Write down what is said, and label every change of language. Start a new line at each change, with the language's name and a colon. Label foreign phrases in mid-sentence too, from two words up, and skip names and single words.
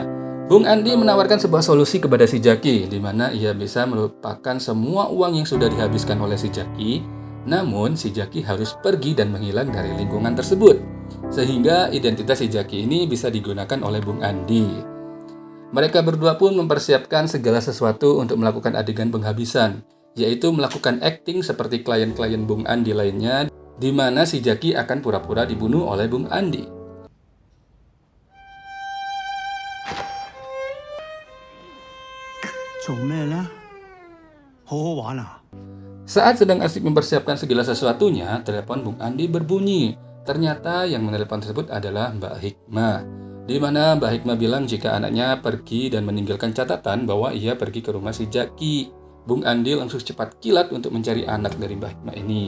Indonesian: Bung Andi menawarkan sebuah solusi kepada si Jaki, di mana ia bisa melupakan semua uang yang sudah dihabiskan oleh si Jaki, namun si Jaki harus pergi dan menghilang dari lingkungan tersebut, sehingga identitas si Jaki ini bisa digunakan oleh Bung Andi. Mereka berdua pun mempersiapkan segala sesuatu untuk melakukan adegan penghabisan, yaitu melakukan acting seperti klien-klien Bung Andi lainnya, di mana si Jaki akan pura-pura dibunuh oleh Bung Andi.
Cantonese: 做咩呢？好好玩啊！
Indonesian: Saat sedang asik mempersiapkan segala sesuatunya, telepon Bung Andi berbunyi. Ternyata yang menelepon tersebut adalah Mbak Hikmah, di mana Mbak Hikmah bilang jika anaknya pergi dan meninggalkan catatan bahwa ia pergi ke rumah si Jaki. Bung Andi langsung cepat kilat untuk mencari anak dari Mbak Hikmah ini.